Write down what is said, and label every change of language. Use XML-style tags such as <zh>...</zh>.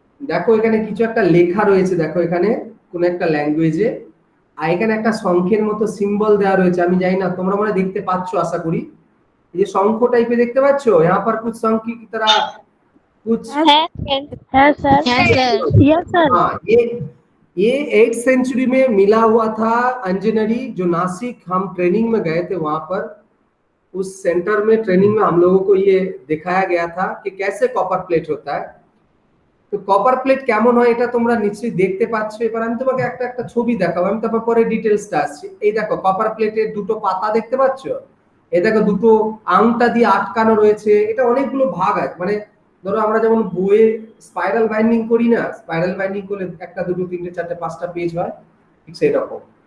<bn>দেখো এখানে কিছু একটা লেখা রয়েছে, দেখো এখানে কোন একটা ল্যাঙ্গুয়েজে, আর এখানে একটা শঙ্খের মতো সিম্বল দেওয়া রয়েছে। আমি জানি না তোমরা মনে হয় দেখতে পাচ্ছ, আশা করি। এই যে শঙ্খ টাইপের দেখতে পাচ্ছ,</bn> <hi>यहाँ पर कुछ शंख की तरह कुछ।</hi> <bn>হ্যাঁ স্যার। হ্যাঁ স্যার।</bn> <en>Yes sir.</en> <hi>हाँ, ये 8th सेंचुरी में मिला हुआ था अंजनरी, जो नासिक हम ट्रेनिंग में गए थे वहां पर। उस सेंटर में ट्रेनिंग में हम लोगों को ये दिखाया गया था कि कैसे कॉपर प्लेट होता है।</hi> <bn>তো কপার প্লেট কেমন হয় এটা তোমরা নিশ্চয়ই দেখতে পাচ্ছ। এবার আমি তোমাকে একটা একটা ছবি দেখাবো, আমি তারপর পরে ডিটেলসটা আসছি। এই দেখো কপার প্লেটের দুটো পাতা দেখতে পাচ্ছ, এই দেখো দুটো আংটা দিয়ে আটকানো রয়েছে। এটা অনেকগুলো ভাগ আছে, মানে ধরো আমরা যেমন বইয়ে স্পাইরাল বাইন্ডিং করি না, স্পাইরাল বাইন্ডিং করলে একটা দুটো তিনটে চারটে পাঁচটা পেজ হয়, ঠিক সেই রকম।</bn>